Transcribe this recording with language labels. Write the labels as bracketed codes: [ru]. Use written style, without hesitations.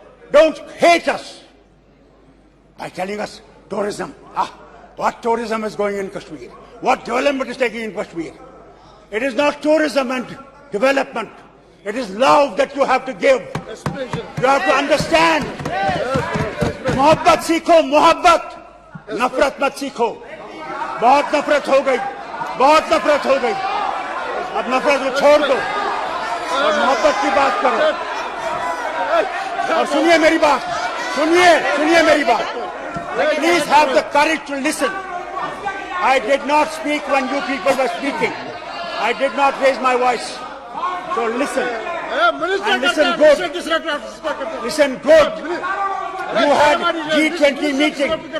[en] Don't hate us by telling us tourism. What tourism is going in Kashmir? What development is taking in Kashmir? It is not tourism and development. It is love that you have to give. You have to understand. [hi] मोहब्बत सीखो, मोहब्बत, नफरत मत सीखो. बहुत नफरत हो गई, बहुत नफरत हो गई. अब नफरत को छोड़ दो और मोहब्बत की बात करो. और सुनिए मेरी बात, सुनिए मेरी बात. [en] Please have the courage to listen. I did not speak when you people were speaking. I did not raise my voice. So listen. And listen good. Listen good. You had G20 meeting.